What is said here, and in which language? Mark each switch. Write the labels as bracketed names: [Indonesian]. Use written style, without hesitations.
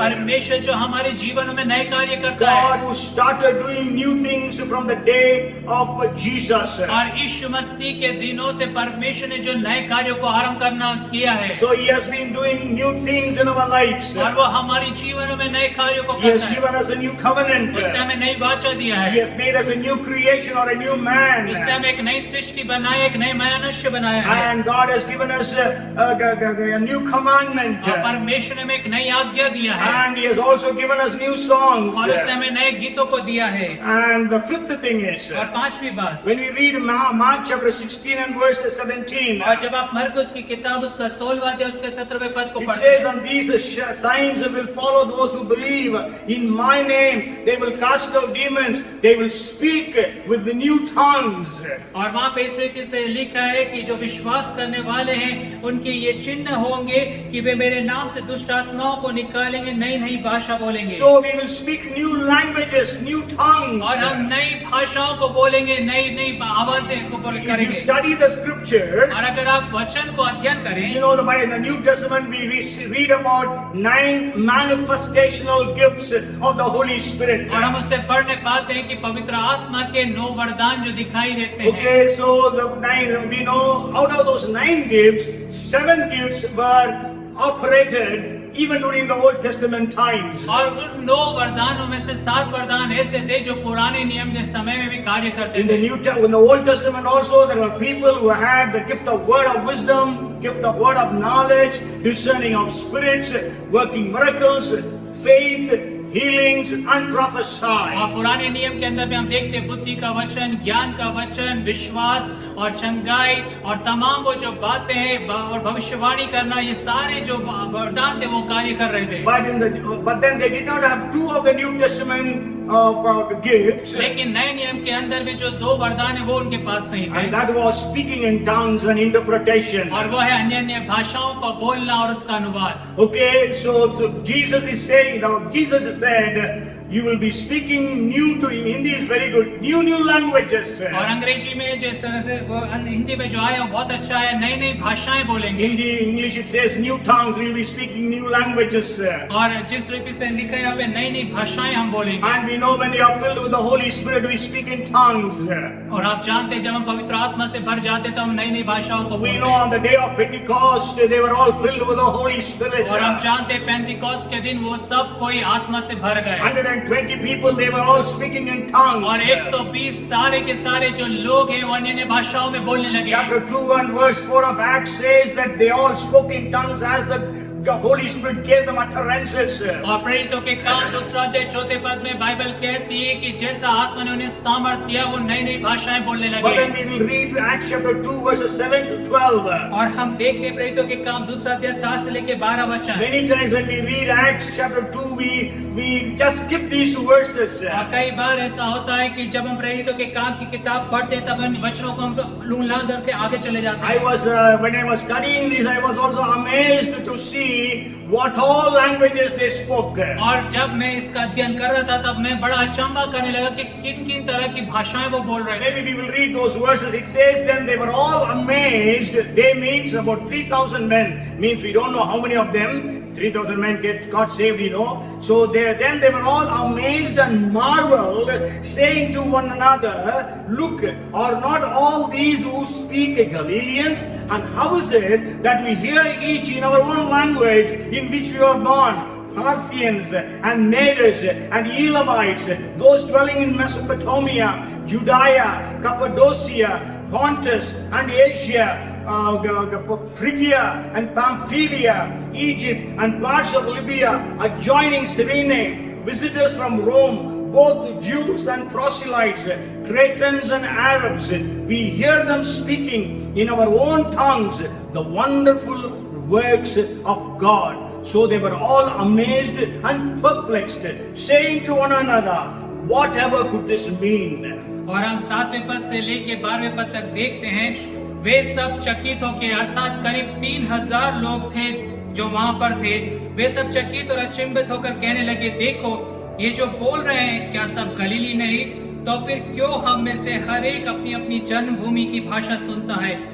[Hindi] परमेश्वर जो हमारे जीवन में नए कार्य करता है [English] God who started doing new things from the day of Jesus. [Hindi] और यीशु मसीह के दिनों से परमेश्वर ने जो नए कार्यों को आरंभ करना किया है [English] So He has been doing new things in our lives. [Hindi] और वो हमारे जीवन में नए कार्यों को [English] He has [Hindi] करता है। [English] given us a new covenant. [Hindi] उसने हमें नई वाचा दिया [English] He [Hindi] है, [English] has made us a new creation or a new man. [Hindi] उसने हमें एक नई सृष्टि बनाया, एक नए मनुष्य बनाया है [English] And God has given us a new commandment. [Hindi] और परमेश्वर ने हमें एक नई आज्ञा दिया है [English] And He has also given us new songs. [Hindi] और उसने हमें नए गीतों को दिया है। [English] And the fifth thing is, [Hindi] और पांचवी बात, [English] when we read Mark chapter 16 and verse 17, [Hindi] और जब आप मरकुस की किताब उसका 16वां अध्याय उसके 17वें पद को [English] it [Hindi] पढ़ते [English] says, [Hindi] हैं, [English] and these signs will follow those who believe in my name. They will cast out demons. They will speak with the new tongues. [Hindi] और वहाँ पे इस रीति से लिखा है कि जो विश्वास करने वाले हैं उनके ये चिन्ह होंगे कि वे मेरे नाम से दुष्ट आत्माओं को निकालेंगे, नई नई भाषा बोलेंगे। [English] So we will speak new languages, new tongues. [Hindi] और हम नई भाषाओं को बोलेंगे, नई नई आवाजें को [English] If you [Hindi] करेंगे। [English] study the scriptures, [Hindi] और अगर आप वचन को अध्ययन करें, [English] you know, in the New Testament, we read about 9 manifestational gifts of the Holy Spirit. [Hindi] और हम उससे पढ़ने पाते हैं कि पवित्र आत्मा के 9 वरदान जो दिखाई देते हैं। [English] Okay, so we know out of those 9 gifts, 7 gifts were operated even during the Old Testament times. [Hindi] और उन 9 वरदानों में से 7 वरदान ऐसे थे जो पुराने नियम के समय में भी कार्य करते [English] In the [Hindi] थे। [English] in the Old Testament also, there were people who had the gift of word of wisdom, gift of word of knowledge, discerning of spirits, working miracles, faith, healings and prophesy. [Hindi] और पुराने नियम के अंदर में हम देखते हैं बुद्धि का वचन, ज्ञान का वचन, विश्वास और चंगाई और तमाम वो जो बातें हैं और भविष्यवाणी करना, ये सारे जो वरदान थे वो कार्य कर रहे थे। [English] But then they did not have 2 of the New Testament gifts, [Hindi] लेकिन नए नियम के अंदर में जो 2 वरदान है वो उनके पास नहीं थे, [English] and that was speaking in tongues and interpretation. [Hindi] और वो है अन्य अन्य भाषाओं को बोलना और उसका अनुवाद। [English] Okay, so Jesus is saying, now Jesus has said, you will be speaking new to him. Hindi is very good. New languages. [Hindi] और अंग्रेजी में जिस तरह से वो हिंदी में जो आया वो बहुत अच्छा है, नई नई भाषाएं बोलेंगे। [English] Hindi, English it says new tongues. We will be speaking new languages. [Hindi] और जिस रीति से लिखा है यहाँ पे नई नई भाषाएं हम बोलेंगे। [English] And we know when we are filled with the Holy Spirit, we speak in tongues. [Hindi] और आप जानते हैं जब हम पवित्र आत्मा से भर जाते तो हम नई नई भाषाओं को [English] We [Hindi] बोलते [English] know [Hindi] हैं। [English] on the day of Pentecost, they were all filled with the Holy Spirit. [Hindi] और हम जानते हैं पेंटिकॉस्ट के दिन वो सब कोई आत्मा से भर गए [English] 120 people, they were all speaking in tongues. [Hindi] और 120 सारे के सारे जो लोग हैं वो अन्य भाषाओं में बोलने लगे। [English] Chapter 2 and verse 4 of Acts says that they all spoke in tongues as the Holy Spirit gave them utterances. [Hindi] और प्रेरितों के काम दूसरा अध्याय चौथे पद में बाइबल कहती है कि जैसा आत्मा ने उन्हें सामर्थ्य दिया वो नई नई भाषाएं बोलने [English] But [Hindi] लगे। [English] then we will read Acts chapter 2 verses 7 to 12. [Hindi] और हम देखते हैं प्रेरितों के काम दूसरा अध्याय 7 से लेकर 12 वचन। [English] Many times when we read Acts chapter 2, we just skip these verses. [Hindi] और कई बार ऐसा होता है कि जब हम प्रेरितों के काम की किताब पढ़ते हैं तब इन वचनों को हम लूंग करके आगे चले जाते [English] I [Hindi] हैं। [English] was when I was studying this, I was also amazed to see what all languages they spoke. [Hindi] और जब मैं इसका अध्ययन कर रहा था तब मैं बड़ा अचंभा करने लगा कि किन किन तरह की भाषाएं वो बोल रहे थे। [English] Maybe we will read those verses. It says, then they were all amazed. They means about 3,000 men. Means we don't know how many of them. 3,000 men got saved, you know. So then they were all amazed and marveled, saying to one another, look, are not all these who speak Galileans? And how is it that we hear each in our own language in which we are born? Parthians and Medes and Elamites, those dwelling in Mesopotamia, Judea, Cappadocia, Pontus and Asia, Phrygia and Pamphylia, Egypt and parts of Libya, adjoining Cyrene, visitors from Rome, both Jews and proselytes, Cretans and Arabs. We hear them speaking in our own tongues the wonderful works of God. So they were all amazed and perplexed, saying to one another, whatever could this mean? [Hindi] और हम 7वें पद से लेके 12वें पद तक देखते हैं वे सब चकित होके अर्थात करीब 3000 लोग थे जो वहां पर थे। वे सब चकित और अचंभित होकर कहने लगे, देखो ये जो बोल रहे हैं क्या सब गलीली नहीं? तो फिर क्यों हम में से हर एक अपनी अपनी जन्मभूमि की भाषा सुनता है?